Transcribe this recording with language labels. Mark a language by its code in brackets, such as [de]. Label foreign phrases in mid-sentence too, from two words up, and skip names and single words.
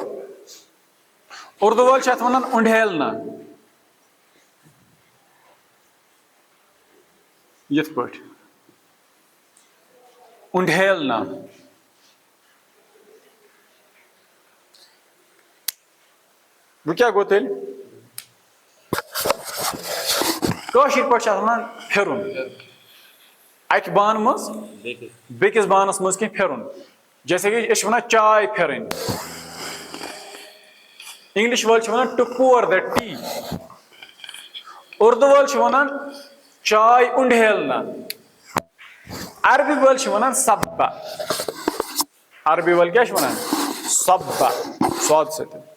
[ks] उर्दू वाल वन उंडेलना, यथ पे उंडेलना, वो क्या गो तेल कशिर पे फिरुन, अक बान मज बेकिस बानस मज कह फिरुन, जैसे कि वन चाय फिरन, इंग्लिश वाल वन [en] to pour the tea, [ks] उर्दू वाल वन [hi] चाय उंडेलना, [ks] अरबी वाल वन सब्बा, अरबी वाल क्या वन सब्बा, स्वाद से।